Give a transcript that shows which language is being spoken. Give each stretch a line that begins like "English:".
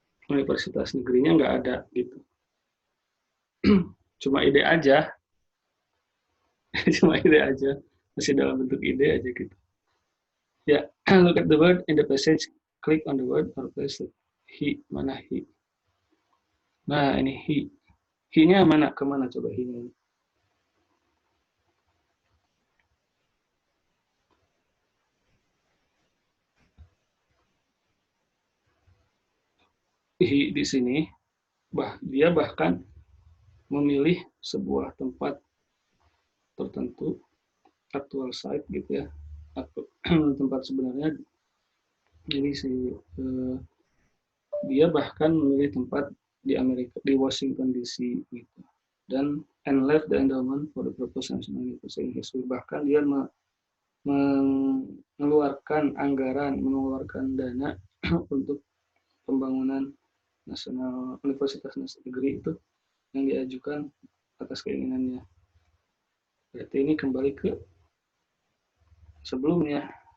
Indonesian: Universitas negerinya nggak ada gitu. Cuma ide aja. Cuma ide aja. Masih dalam bentuk ide aja gitu. Ya,
English: look at the word in the passage. Click on the word or place it.
Indonesian: He, mana he? Nah, ini he. He-nya mana? Kemana coba he-nya? He di sini, dia bahkan memilih sebuah tempat tertentu,
English: actual site
Indonesian: gitu ya, atau tempat sebenarnya. Jadi dia bahkan memilih tempat di Amerika, di Washington DC gitu. Dan
English: and left the endowment for the purpose national university.
Indonesian: Bahkan dia mengeluarkan anggaran, mengeluarkan dana untuk pembangunan nasional universitas negeri itu yang diajukan atas keinginannya. Berarti ini kembali ke sebelumnya.